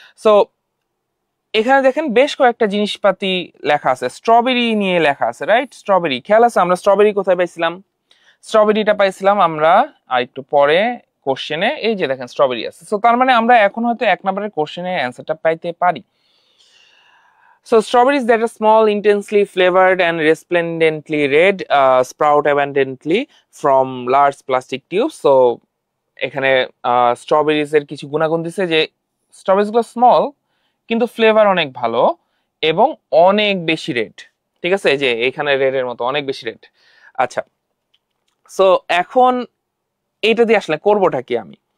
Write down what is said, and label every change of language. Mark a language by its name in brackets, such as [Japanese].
[Bangla] So এখানে দেখেন বেশ কয়েকটা জিনিসপাতি লেখা আছে, স্ট্রবেরি নিয়ে লেখা আছে, রাইট? স্ট্রবেরি খেয়াল আছে, আমরা স্ট্রবেরি কোথায় পাইছিলাম? স্ট্রবেরিটা পাইছিলাম আমরা আর একটু পরে কোশ্চেনে, এই যে দেখেন স্ট্রবেরি আছে। সো তার মানে আমরা এখন হয়তো 1 নম্বরের কোশ্চেনে অ্যান্সারটা পাইতে পারি। [English] So strawberries that are small, intensely flavored and resplendently red, sprout abundantly from large plastic tubes. [Bangla] So এখানে স্ট্রবেরিজ এর কিছু গুণাগুণ দিছে যে স্ট্রবেরিজ গুলো স্মল কিন্তু ফ্লেভার অনেক ভালো এবং অনেক বেশি রেড, ঠিক আছে, এই যে এখানে রেডের মতো অনেক বেশি রেড। আচ্ছা, সো এখন এইটা দিয়ে আসলে করবোটা কি আমি?